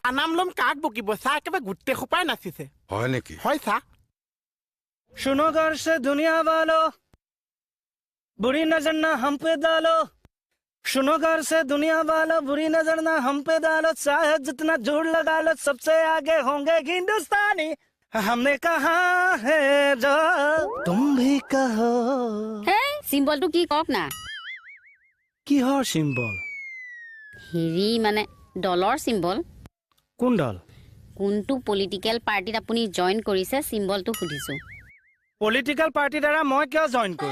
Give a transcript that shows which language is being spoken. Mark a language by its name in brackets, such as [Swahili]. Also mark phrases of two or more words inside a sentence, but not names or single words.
[Assamese] নাম লম কাক বকিব চা একেবাৰে গোটেই সোপাই নাচিছে হয় নেকি হয় চা [Hindi] सुनो घर से दुनिया वालों बुरी नजर ना हम पे डालो सुनो घर से दुनिया वालों बुरी नजर ना हम पे डालो चाहे जितना जोर लगा लो सबसे आगे होंगे हिंदुस्तानी हमने कहा है जो तुम भी कहो [Assamese] হে চিম্বলটো কি কওক না কিহৰ সিম্বল হেৰি মানে ডলৰ চিম্বল কোন দল কোনটো [English] political partyত [Assamese] আপুনি জয়েন কৰিছে চিম্বলটো সুধিছো [English] political party [Assamese] দ্বাৰা মই কিয় জয়েন কৰিম